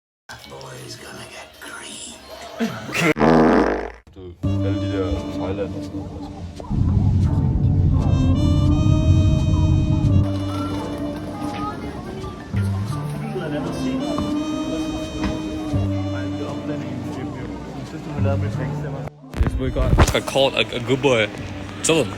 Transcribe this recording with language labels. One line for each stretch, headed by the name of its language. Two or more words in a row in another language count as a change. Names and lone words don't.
English: Boy's gonna get green.
Danish: Alle de der Thailand og sådan noget.
English: Yes, we got called a good boy. Tell him.